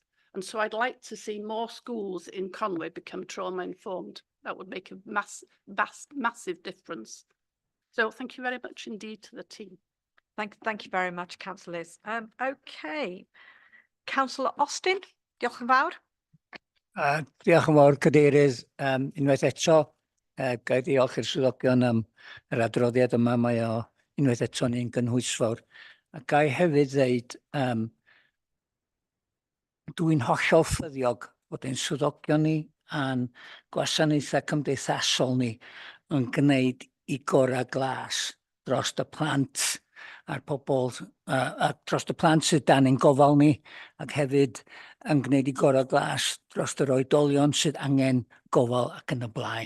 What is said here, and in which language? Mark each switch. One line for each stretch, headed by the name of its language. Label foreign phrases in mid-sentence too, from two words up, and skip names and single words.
English: And so I'd like to see more schools in Conway become trauma-informed. That would make a massive difference. So thank you very much indeed to the team. Thank you very much, Councillor Liz. Okay, Councillor Austin,
Welsh: diolch yn fawr. Diolch yn fawr, Cadeirydd. Unwaith eto, ga i ddiolch i'r swyddogion am yr adroddiad yma. Mae o unwaith eto ni'n gynhwysfawr. A ga i hefyd ddeud, dwi'n hollol ffyddiog bod ein swyddogion ni a'n gwasanaethau cymdeithasol ni yn gwneud i gorau glas dros y plant a'r pobl, dros y plant sydd dan ein gofal ni, ac hefyd yn gwneud i gorau glas dros yr oedolion sydd angen gofal ac yn y blaen.